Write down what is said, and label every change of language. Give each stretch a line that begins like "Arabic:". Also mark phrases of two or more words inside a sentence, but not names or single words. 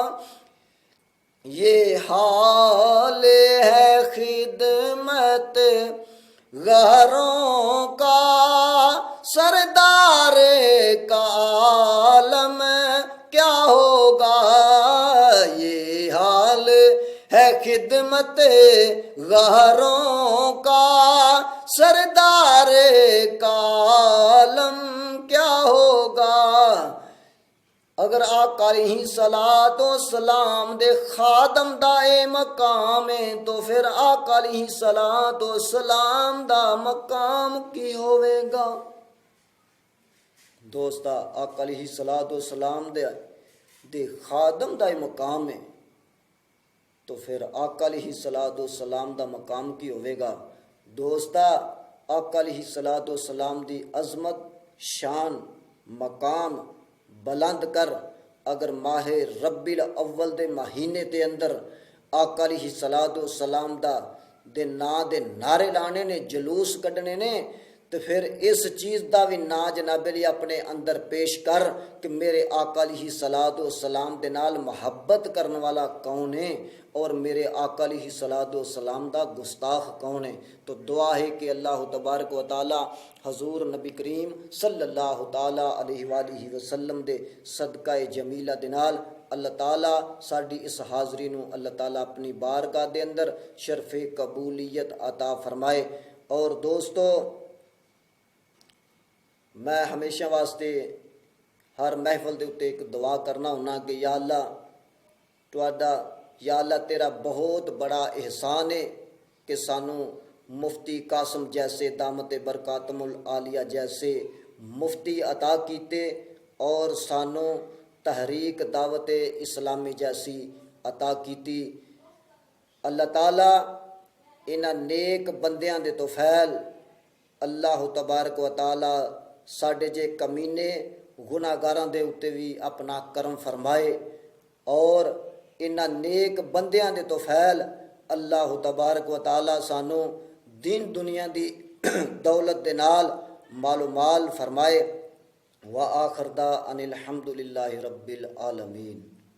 Urdu: یہ حال ہے خدمت گاروں کا، سردار کا عالم کیا ہوگا. یہ حال ہے خدمت گاروں کا، سردار کا عالم کیا ہوگا.
Punjabi: اگر آقا
Arabic: عليه الصلاة والسلام
Punjabi: دے خادم دا مقام ہے تو فیر آقا
Arabic: عليه الصلاة والسلام
Punjabi: دا مقام کی ہووے گا. دوستا آقا
Arabic: عليه الصلاة والسلام
Punjabi: دے خادم دا مقام ہے تو فیر آقا
Arabic: عليه الصلاة والسلام
Punjabi: دا مقام کی ہووے گا. دوستا آقا
Arabic: عليه الصلاة والسلام
Punjabi: دی عظمت، شان، مقام بلند کر اگر ماہے ربیع الاول دے مہینے کے اندر آقا
Arabic: عليه الصلاة والسلام
Punjabi: دا دے ناں دے نعرے لانے نے، جلوس کڈھنے نے, تو فیر اس چیز کا بھی نہ جنابے لیے اپنے اندر پیش کر کہ میرے آقا
Arabic: عليه الصلاة والسلام
Punjabi: دے نال محبت کرنے والا کون ہے اور میرے آقا
Arabic: عليه الصلاة والسلام
Punjabi: دا گستاخ کون ہے. تو دعا ہے کہ
Arabic: الله تبارك وتعالى
Punjabi: حضور نبی کریم
Arabic: صلى الله تعالى عليه وسلم
Punjabi: دے صدقہ جمیلہ دے نال اللہ تعالیٰ ساڈی اس حاضری نوں اللہ تعالیٰ اپنی بارگاہ دے اندر شرفِ قبولیت عطا فرمائے. اور دوستو، میں ہمیشہ واسطے ہر محفل کے اتے ایک دعا کرنا ہونا کہ یا اللہ تہاڈا، یا اللہ تیرا بہت بڑا احسان ہے کہ سانوں مفتی قاسم جیسے
Arabic: دامت برکاتہم العالیہ
Punjabi: جیسے مفتی عطا کیتے اور سانوں تحریک دعوت اسلامی جیسی عطا کیتی. اللہ تعالیٰ انہاں نیک بندیاں دے طفیل
Arabic: الله تبارك وتعالى
Punjabi: ساڈے جے کمینے گناہگاراں دے اتے بھی اپنا کرم فرمائے اور انہاں نیک بندیاں دے طفیل
Arabic: الله تبارك وتعالى
Punjabi: سانوں دین دنیا دی دولت دے نال مالو مال فرمائے.
Arabic: وآخر دعوانا أن الحمد لله رب العالمين.